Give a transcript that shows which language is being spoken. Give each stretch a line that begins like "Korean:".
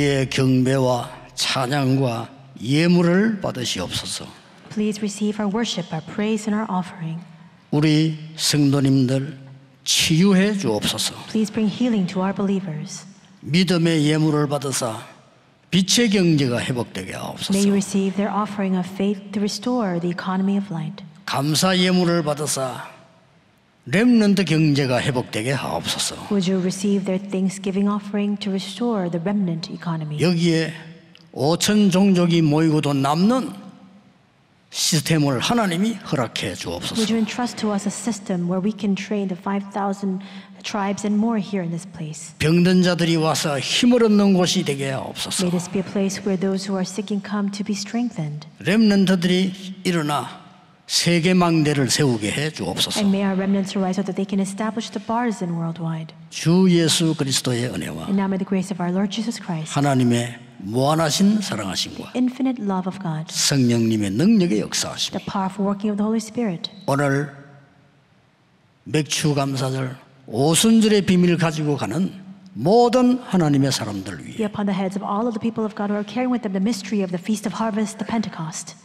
Korean: 경배와 찬양과 예물을 받으시옵소서.
English: Please receive our worship, our praise, and our offering.
Korean: 우리 성도님들 치유해 주옵소서.
English: Please bring healing to our believers.
Korean: 믿음의 예물을 받으사 빛의 경제가 회복되게
English: May
Korean: 하옵소서.
English: you receive their offering of faith to restore the economy of light.
Korean: 감사 예물을 받으사 렘넌트 경제가 회복되게 하옵소서.
English: Would you receive their thanksgiving offering to restore the remnant economy?
Korean: 여기에 5천 종족이 모이고도 남는 시스템을 하나님이 허락해
English: Would
Korean: 주옵소서.
English: you entrust to us a system where we can train the 5,000 tribes and more here in this place?
Korean: 병든 자들이 와서 힘을 얻는 곳이 되게 하옵소서.
English: May this be a place where those who are sick can come to be strengthened.
Korean: 렘넌트들이 일어나 세계망대를 세우게 해 주옵소서.
English: And may our remnants arise so that they can establish the bars worldwide.
Korean: 주 예수 그리스도의 은혜와
English: And now may the grace of our Lord Jesus Christ,
Korean: 하나님의 무한하신 사랑하심과
English: infinite love of God,
Korean: 성령님의 능력의 역사하심,
English: the powerful working of the Holy Spirit,
Korean: 오늘 맥주 감사절 오순절의 비밀을 가지고 가는 모든 하나님의 사람들
English: be
Korean: 위해
English: upon the heads of all of the people of God who are carrying with them the mystery of the Feast of Harvest, the Pentecost,